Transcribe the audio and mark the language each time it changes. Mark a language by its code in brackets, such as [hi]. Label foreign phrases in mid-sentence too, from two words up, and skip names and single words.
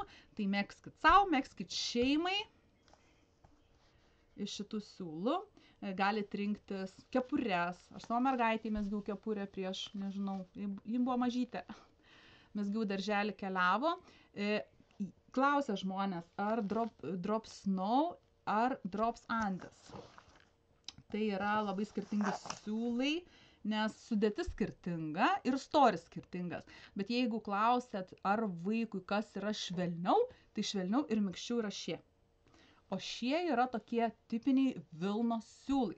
[lt] Tai megzkit savo, megzkit šeimai iš šitų siūlų. Galit rinktis kepures. Aš savo mergaitį mezgiau kepurę prieš, nežinau, ji buvo mažytė. Mezgiau darželį keliavo. Klausia žmonės, ar drop snow, ar drops Andes. Tai yra labai skirtingi siūlai, nes sudėtis skirtinga ir storis skirtingas. Bet jeigu klausėt, ar vaikui kas yra švelniau, tai švelniau ir mikščiau yra šie. O šie yra tokie tipiniai vilnos siūlai.